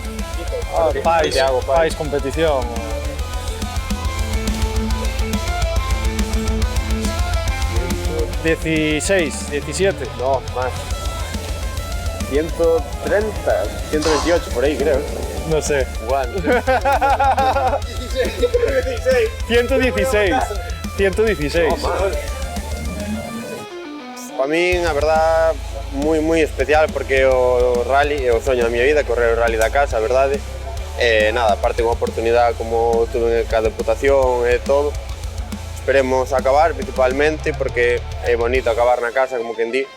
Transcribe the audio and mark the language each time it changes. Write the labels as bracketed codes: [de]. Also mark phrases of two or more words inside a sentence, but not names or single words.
[es] País competición. 16, 17. No, más. 130, 128 por ahí creo. No sé. Igual. 116. 116. No, más. Para mí, [gl] a verdad, moi especial porque o rally é o soño da miña vida, correr o rally da casa, a verdade. Nada, aparte unha oportunidade como tuve ca Deputación e todo. Esperemos acabar, principalmente, porque é bonito acabar na casa, como quen di.